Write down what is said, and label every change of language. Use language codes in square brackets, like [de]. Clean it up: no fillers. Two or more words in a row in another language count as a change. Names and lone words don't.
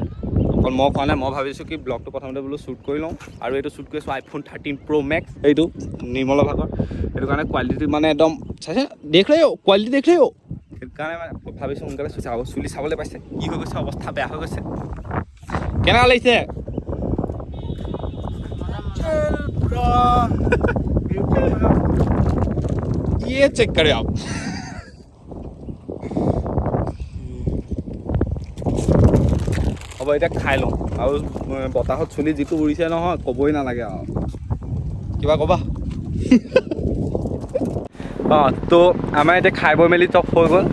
[as] অকল মই খোৱা নাই, মই ভাবিছোঁ কি ব্লগটো প্ৰথমতে বোলো শ্বুট কৰি লওঁ। আৰু এইটো শ্বুট কৰিছোঁ iPhone 13 Pro Max, এইটো নিৰ্মলৰ ভাগৰ। সেইটো কাৰণে কোৱালিটি মানে একদম চাইছে [hi] देख रे क्वालिटी देख रे। [as] সেইটো কাৰণে মানে ভাবিছোঁ সোনকালে চুলি চাবলৈ পাইছে, কি হৈ গৈছে অৱস্থা বেয়া হৈ গৈছে। কেনেকুৱা লাগিছে? [hi] ये चेक करें आप। [as] হ'ব এতিয়া খাই লওঁ। আৰু বতাহত চুলি যিটো উৰিছে নহয় ক'বই নালাগে আৰু। কিবা ক'বা? অঁ, তো আমাৰ এতিয়া খাই বৈ মেলি চব হৈ গ'ল।